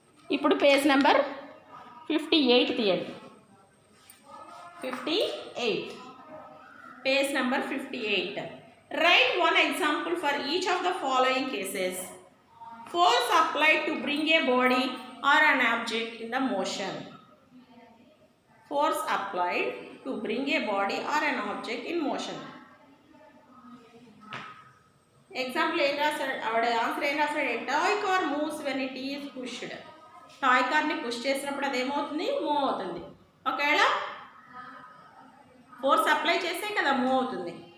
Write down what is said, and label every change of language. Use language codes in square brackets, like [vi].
[te] ఇప్పుడు page number 58 తీయండి. 58, page number 58. [en] Write one example for each of the following cases. Force applied to bring a body or an object in the motion. Force applied to bring a body or an object in motion. Example [te] ఏం రాస్తాడు? ఆవిడ answer ఏం రాస్తాడు? [en] Toy car moves when it is pushed. [te] Toy కార్ని push చేసినప్పుడు అది ఏమవుతుంది? Move అవుతుంది. ఒకవేళ ఫోర్స్ అప్లై చేస్తే కదా మూవ్ అవుతుంది.